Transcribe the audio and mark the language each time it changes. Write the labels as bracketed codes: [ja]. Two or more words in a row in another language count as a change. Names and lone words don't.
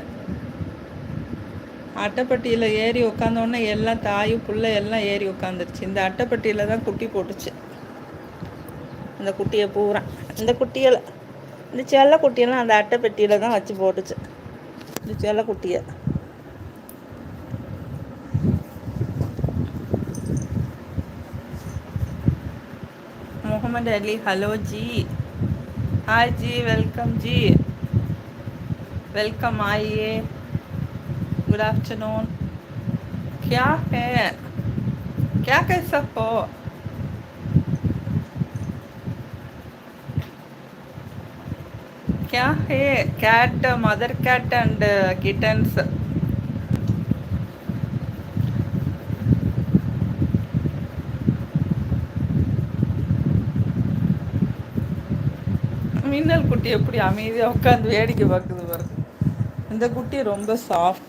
[ta] அட்டைப்பட்டியில் ஏறி உட்காந்தோடனே எல்லாம் தாயும் புள்ள எல்லாம் ஏறி உட்காந்துருச்சு. இந்த அட்டைப்பட்டியில் தான் குட்டி போட்டுச்சு. இந்த குட்டியை பூரா, இந்த குட்டிகளை, இந்த செல்ல குட்டியெல்லாம் அந்த அட்டைப்பெட்டியில் தான் வச்சு போட்டுச்சு. இந்த செல்ல குட்டியை [hi] मोहम्मद अली, हेलो जी, हाय जी, वेलकम जी, वेलकम, आइए, [en] good afternoon. [hi] क्या है, क्या कैसा हो? क्या है? [en] cat, mother cat and kittens. [ta] மின்னல் குட்டி எப்படி அமைதியாக உட்காந்து வேடிக்கை பார்க்குது பாருங்க. இந்த குட்டி ரொம்ப சாஃப்ட்.